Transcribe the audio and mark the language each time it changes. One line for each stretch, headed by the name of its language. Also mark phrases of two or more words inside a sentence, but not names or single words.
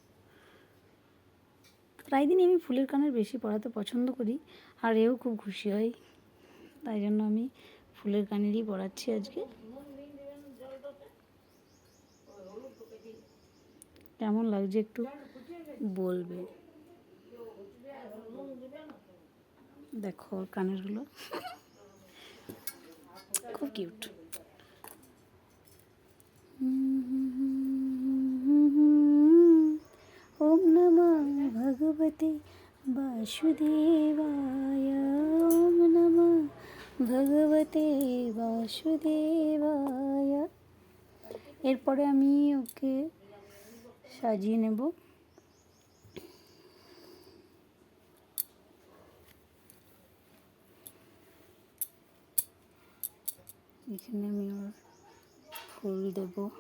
Bangla: প্রায় দিনই আমি ফুলের কানের বেশি পরাতে পছন্দ করি, আর এও খুব খুশি হয়, তাই জন্য আমি ফুলের কানেরই পরাচ্ছি আজকে। কেমন লাগছে একটু বলবে। দেখো ওর কানেরগুলো খুব কিউট।
Sanskrit: ওম নমঃ ভগবতে বাসুদেবায়, ওম নমঃ ভগবতে বাসুদেবায়।
Bangla: এরপরে আমি ওকে সাজিয়ে নেব। এখানে আমি ওর ফুল দেব।